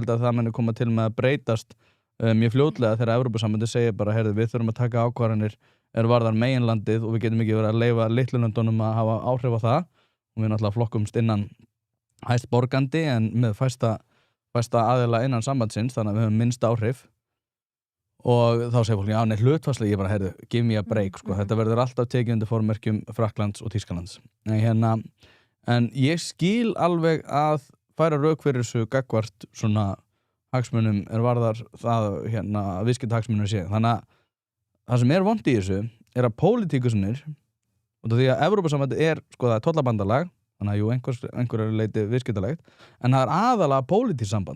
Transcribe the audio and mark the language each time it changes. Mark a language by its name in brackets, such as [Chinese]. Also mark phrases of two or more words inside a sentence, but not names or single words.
[Icelandic] held að það muni koma til með að breytast mjög fljótlega þegar Evrópusambandið segir bara heyrðu við þurfum að taka ákvarðanir varðar meginlandið og við getum ekki verið að leyfa litlulöndunum að hafa áhrif á það og við náttúrulega flokkumst innan hæst borgandi en með fæsta aðila innan sambandsins þannig að við höfum minnst áhrif og þá segir fólk, já, nei, hlutfallslega ég bara, heyrðu, [English] give me a break, [Icelandic] sko, þetta verður alltaf tekið undir formerkjum Frakklands og Þýskalands. En ég skil alveg að færa rök fyrir þessu gagnvart svona hagsmunum varðar það, viðskiptahagsmunum sé. Þannig að það sem vont í þessu að pólitíkusunir, og því að Evrópusambandið sko, það er tollabandalag, þannig að jú, einhverju leiti viðskiptalegt, en það er aðalega pólitískt samband.